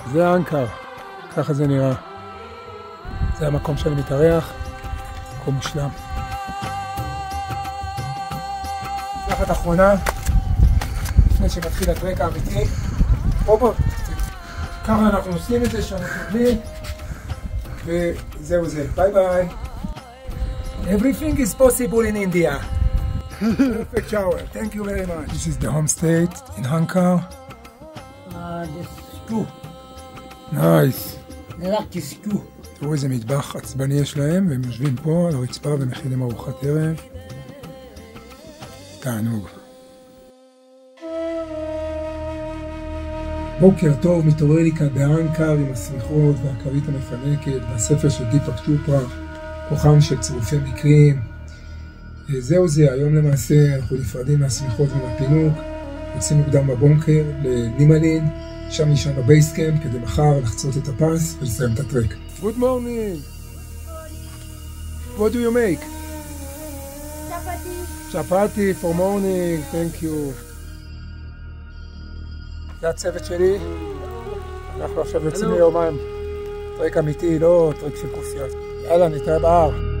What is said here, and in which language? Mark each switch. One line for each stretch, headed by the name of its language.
Hebrew: זה אנקר, ככה זה נראה. זה המקום שאני מתארח, מקום מושלם. תחת אחרונה, לפני שמתחיל הטרק האמיתי. בוא, ככה אנחנו עושים את זה, שאנחנו קבלים, וזהו זה, ביי ביי.
English: Everything is possible in India. Perfect shower, thank you very much. This is the homestay in Ankara. This stew. Nice. I like this stew.
Hebrew: תראו איזה מטבח עצבני יש להם, והם יושבים פה על הרצפה ומכינים ארוחת ערב. תענוג. בוקר טוב, מתעורר לי כאן באנקר עם הסמיכות והכרית המפנקת, והספר של דיפק צ'ופרה, כוחם של צירופי מקרים. זהו זה, היום למעשה אנחנו נפרדים מהסמיכות ומהפינוק, יוצאים מוקדם בבונקר לנימלין, שם נשאר בבייסקאמפ כדי מחר לחצות את הפס ולסיים את הטרק.
English: Good morning. What do you make? Chapati. Chapati for morning, thank you.
Hebrew: זה הצוות שלי. אנחנו עכשיו יוצאים ליומיים. טרק אמיתי, לא טרק של כוסיות. יאללה, נתראה בהר.